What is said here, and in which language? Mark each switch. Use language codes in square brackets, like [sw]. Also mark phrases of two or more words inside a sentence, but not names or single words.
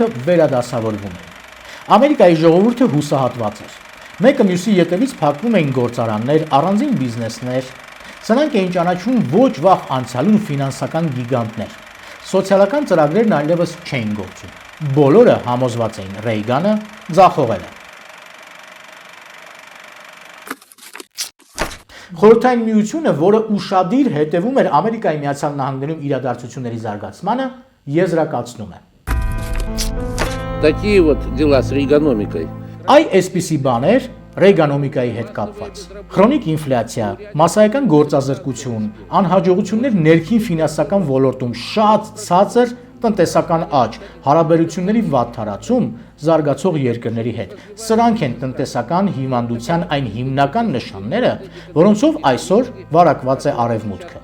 [hy] վերադասավորվում է։ Ամերիկայի ժողովուրդը հուսահատված էր։ Մեկը մյուսի ետևից փակվում էին գործարաններ, առանձին բիզնեսներ, սրանք էին ճանաչում ոչ վաղ անցյալի ու ֆինանսական գիգանտներ։ Սոցիալական ծրագրերն այլևս չէին գործում։ Բոլորը համոզված էին Ռեյգանը ձախողել է։ Խորհրդային միությունը, որը ուշադիր հետևում էր Ամերիկայի Միացյալ Նահանգներում իրադարձությունների զարգացմանը, եզրակացնում է. [ru] Такие вот дела с рейгономикой. [hy] Այսպիսի բաներ ռեյգանոմիկայի հետ կապված։ Քրոնիկ ինֆլյացիա, մասսայական գործազրկություն, անհաջողություններ ներքին ֆինանսական ոլորտում, շատ ցածր տնտեսական աճ, հարաբերությունների վատ տարածում զարգացող երկրների հետ։ Սրանք են տնտեսական հիվանդության այն հիմնական նշանները, որոնցով այսօր վարակված է Արևմուտքը։